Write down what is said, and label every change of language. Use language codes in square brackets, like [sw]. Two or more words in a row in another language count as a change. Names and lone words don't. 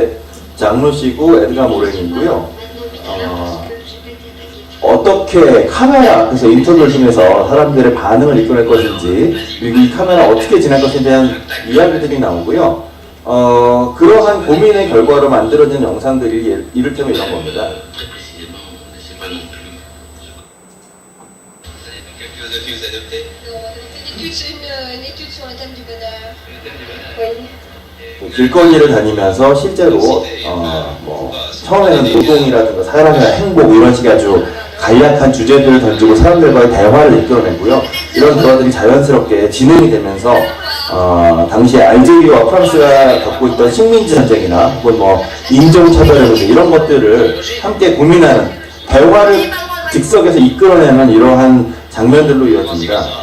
[ko] 이게 장로 씨고 에드가 모렌이고요. 어떻게 카메라 앞에서 인터뷰를 통해서 사람들의 반응을 이끌어낼 것인지, 그리고 이 카메라 어떻게 지낼 것인지에 대한 이야기들이 나오고요. 그러한 고민의 결과로 만들어진 영상들이 이를테면 이런 겁니다. [fr] Une étude sur le thème du bonheur. Oui. [ko] 길거리를 다니면서 실제로 뭐 처음에는 노동이라든가 사람의 행복 이런 식의 아주 간략한 주제들을 던지고 사람들과의 대화를 이끌어내고요. 이런 대화들이 자연스럽게 진행이 되면서 당시에 알제리와 프랑스가 겪고 있던 식민지 전쟁이나 혹은 뭐 인종차별의 문제 이런 것들을 함께 고민하는 대화를 즉석에서 이끌어내는 이러한 장면들로 이어집니다.